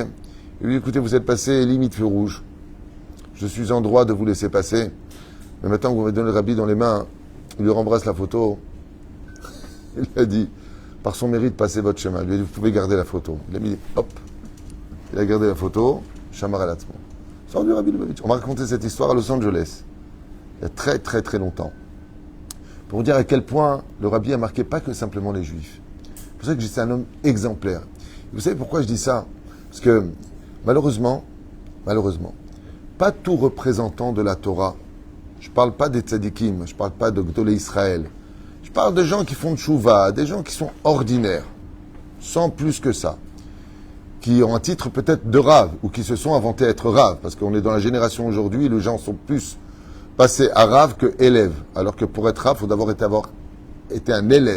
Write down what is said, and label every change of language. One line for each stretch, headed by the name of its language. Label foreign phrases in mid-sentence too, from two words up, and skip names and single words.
French: Il lui dit, écoutez, vous êtes passé limite feu rouge. Je suis en droit de vous laisser passer. Mais maintenant que vous m'avez donné le rabbi dans les mains, il lui rembrasse la photo. Il lui a dit, par son mérite, passez votre chemin. Il lui a dit, vous pouvez garder la photo. Il a mis, hop. Il a gardé la photo.
Hebrew: שמר על עצמו.
French: Sort du rabbi Lubavitch. On m'a raconté cette histoire à Los Angeles. Il y a très très très longtemps. Pour vous dire à quel point le rabbi a marqué pas que simplement les juifs. C'est pour ça que c'est un homme exemplaire. Et vous savez pourquoi je dis ça? Parce que malheureusement, pas tout représentant de la Torah, je ne parle pas des tzadikim, je ne parle pas de
Hebrew: גדולי ישראל,
French: je parle de gens qui font de chouva, des gens qui sont ordinaires, sans plus que ça, qui ont un titre peut-être de rave, ou qui se sont inventés être rave, parce qu'on est dans la génération aujourd'hui, les gens sont plus passés à rave que élève, alors que pour être rave, il faut d'abord avoir été un élève.